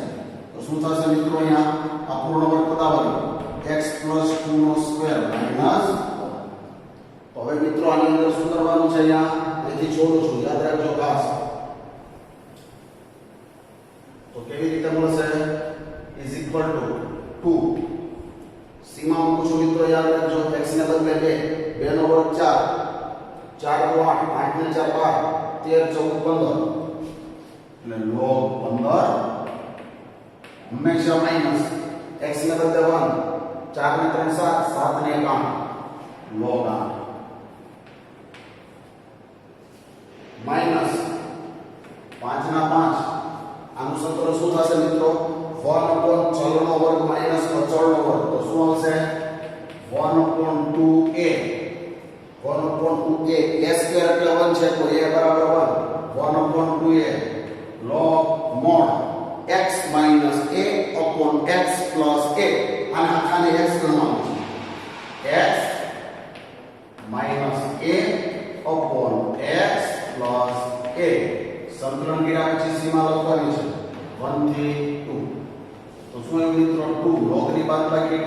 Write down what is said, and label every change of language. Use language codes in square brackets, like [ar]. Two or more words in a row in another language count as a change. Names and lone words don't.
[gu] તો શું થશે મિત્રો, અહીંયા આ પૂર્ણ વર્ગ પદાવલી x + 2 નો સ્ક્વેર -. તો હવે મિત્રો આની અંદર શું કરવાનું છે, અહીંયા અહીંથી છોડું છું, યાદ રાખજો ખાસ. તો કેવી રીતે મળશે, [en] is equal to 2. [gu] સીમા મૂકું છું મિત્રો, યાદ રાખજો x ને બદલે 2, 2 નો વર્ગ 4, 4 નો 8, 8 ને 4 12, 13 14 15 એટલે log 15 હંમેશા માઈનસ. x ને બદલે 1, 4 ને 3 7, 7 ને 1 8 log 8 માઈનસ 5 ના 5. આનું સૂત્ર શું થશે મિત્રો, 1 ચલનો વર્ગ માઈનસ અચળનો વર્ગ. તો શું આવશે, 1/2a. 1/2a. a સ્ક્વેર એટલે 1 છે તો a બરાબર 1. [en] 1/2a log mod x minus a upon x plus a. [gu] આને આખાને x ગણવાનું છે. [en] x minus [gu] સંકલન કર્યા પછી સીમા લખવાની છે 1 થી 2 તો શું આવ્યું મિત્રો 2 લોગની બાદબાકી એટલે